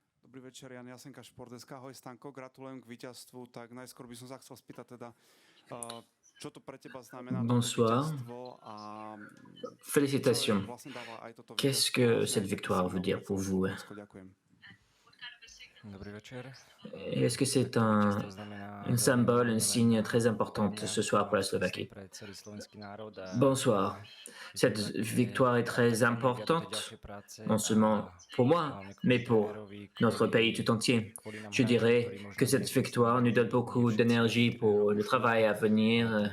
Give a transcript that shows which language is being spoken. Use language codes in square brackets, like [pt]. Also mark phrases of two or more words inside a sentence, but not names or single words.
[sk] Dobrý večer, Jan Jasenka, Športdesk. Ahoj, Stanko, gratulujem k víťazstvu. Tak najskôr by som sa chcel spýtať teda, čo to pre teba znamená toto [fr] Bonsoir. [sk] víťazstvo a [fr] Félicitations. [sk] vlastne dáva aj toto [fr] Qu'est-ce [sk] víťazstvo [fr] que [sk] vlastne [fr] cette [sk] aj také [fr] victoire veut [sk] signál [fr] dire [sk] pre [fr] pour [sk] celé [fr] vous? [sk] Slovensko? Ďakujem. Dobrý večer. [fr] Est-ce que c'est un symbole, un signe très important ce soir pour la Slovaquie? Bonsoir. Cette victoire est très importante, non seulement pour moi, mais pour notre pays tout entier. Je dirais que cette victoire nous donne beaucoup d'énergie pour le travail à venir.